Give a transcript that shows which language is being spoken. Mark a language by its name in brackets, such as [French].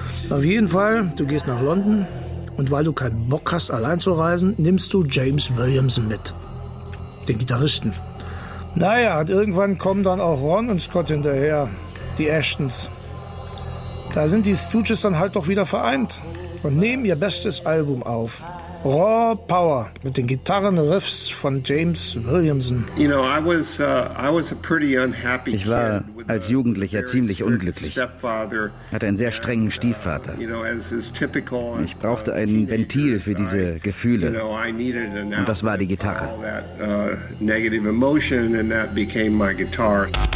[German] Auf jeden Fall, du gehst nach London und weil du keinen Bock hast, allein zu reisen, nimmst du James Williamson mit, den Gitarristen. Naja, und irgendwann kommen dann auch Ron und Scott hinterher, die Ashtons. Da sind die Stooges dann halt doch wieder vereint und nehmen ihr bestes Album auf. Raw Power mit den Gitarrenriffs von James Williamson. [English] You know, I was a pretty unhappy kid. [German] Ich war als Jugendlicher ziemlich unglücklich. Hatte einen sehr strengen Stiefvater. Ich brauchte ein Ventil für diese Gefühle. Und das war die Gitarre. [English] Negative emotion and that became my guitar.